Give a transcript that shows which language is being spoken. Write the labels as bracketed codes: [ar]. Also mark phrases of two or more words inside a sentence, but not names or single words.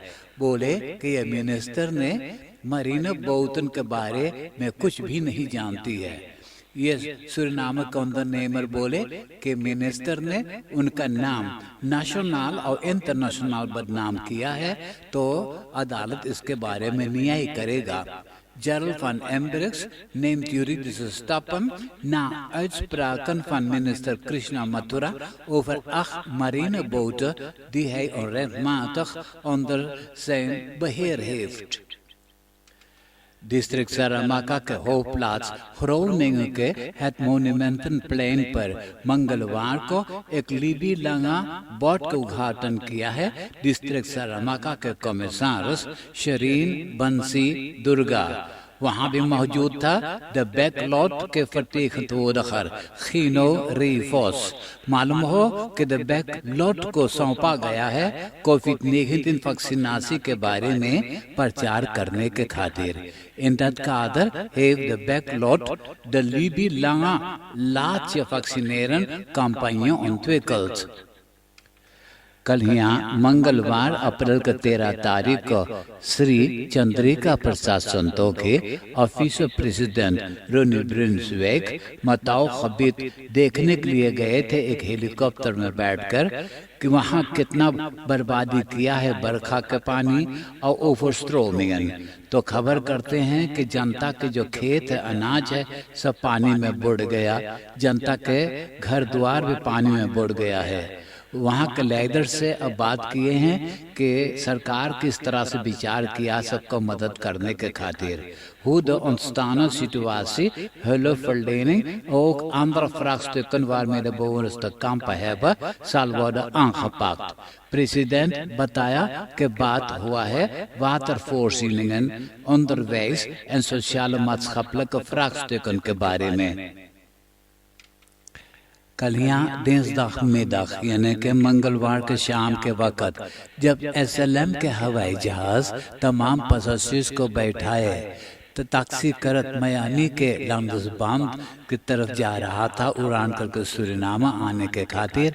[hns] बोले कि ये मिनिस्टर ने मरीना बोतन के बारे में कुछ भी नहीं जानती है। ये सूरीनाम नेमर बोले कि मिनिस्टर ने उनका नाम नेशनल और इंटरनेशनल बदनाम किया है, तो अदालत इसके बारे में न्याय करेगा। [nl] Gerald van Embrechts neemt juridische stappen na uitspraken van minister Krishna Mathura over 8 marineboten die hij onrechtmatig onder zijn beheer heeft. [hns] डिस्ट्रिक्ट सारामाका के होपप्लाट्स ग्रोनिंग के het मोनुमेंटनप्लेन पर मंगलवार को एक लिबी लंगा बोट का उद्घाटन किया है। डिस्ट्रिक्ट सारामाका के कमिश्नर शरीन बंसी दुर्गा वहाँ भी मौजूद था। द बैकलॉट के फटीक तोदखर खीनो रीफोस मालूम हो कि द बैकलॉट को सौंपा गया है कोविड-19 वैक्सीनासी के बारे में प्रचार करने के खातिर। [nl] In that kader heeft de backlot de Libi lange laat je vaccineren campagne ontwikkeld। [hns] कल यहाँ मंगलवार अप्रैल के 13 तारीख को श्री चंद्रिका प्रसाद संतोखी ऑफिसर प्रेसिडेंट रोनी ब्रिंसवेक मताओ खबीत देखने के लिए गए थे एक हेलीकॉप्टर में बैठकर कि वहाँ कितना बर्बादी किया है बरखा के पानी और ओवरस्ट्रोमिंग। तो खबर करते हैं कि जनता के जो खेत है अनाज है सब पानी में बुड़ गया, जनता के घर द्वार भी पानी में बुड़ गया है। वहाँ के लीडर से अब बात किए हैं कि सरकार किस तरह से विचार किया सबको मदद करने के खातिर। [nl] Hoe de ontstane situatie hulpverlening ook andere vraagstukken waarmee de bewoners te kampen hebben zal worden aangepakt। [hns] President बताया कि बात हुआ है [nl] watervoorzieningen, onderwijs en sociale maatschappelijke vraagstukken [hns] के बारे में। कल यहाँ [nl] dinsdag middag [hns] यानी कि मंगलवार के शाम के वक़्त जब SLM के हवाई जहाज तमाम पैसेंजर्स को बैठाए तो टैक्सी करत मियामी के लंदसबाम की तरफ जा रहा था उड़ान करके सूरीनाम आने के खातिर।